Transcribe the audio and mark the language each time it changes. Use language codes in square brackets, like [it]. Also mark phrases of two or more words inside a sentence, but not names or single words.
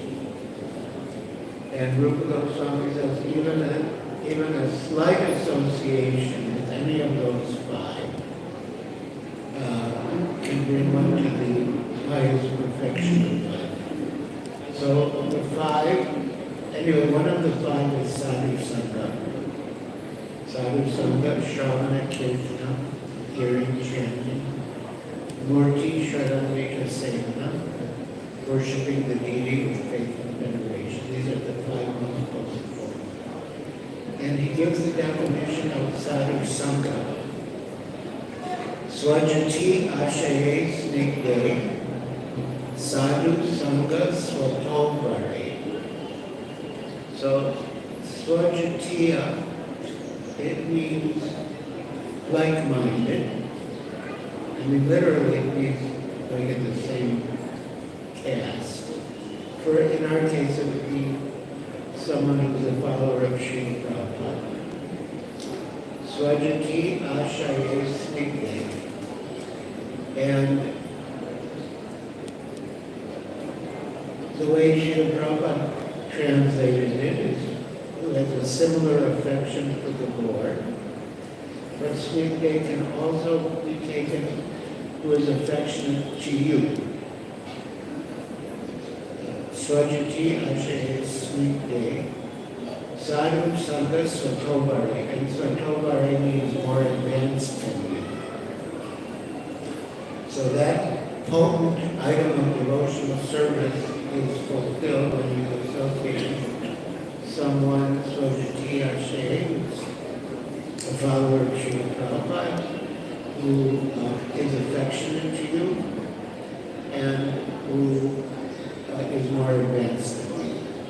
[en] And Rupa Goswami says even a slight association with any of those 5 can bring one to the highest perfection of life. So of the 5, anyway, one of the 5 is [sa] sadhu sangha. Sadhu sangha, Shravana, Kirtana, [en] hearing, chanting, [sa] Murti, Sharanvika, Sevana, [en] worshipping the deity with faith and veneration. These are the 5 most potent. And he gives the definition of [sa] sadhu sangha. Swajati ashaye snigde, sadhu sangha svatobhare. [en] So, swajatiya, it means like-minded. I mean, literally, it means like in the same caste. For in our case, it would be someone who's a follower of Srila Prabhupada. [sa] Swajati ashaye snigde. [en] And the way Srila Prabhupada translated it is who has a similar affection for the Lord. But snigde can also be taken who is affectionate to you. [sa] Swajati ashaye snigde. Sadhu sangha svatobhare. [en] And svatobhare means more advanced than you. So that potent item of devotional service is fulfilled when you associate someone, [sa] Swajati ashaye, [en] a follower of Srila Prabhupada, who is affectionate to you and who is more advanced than you.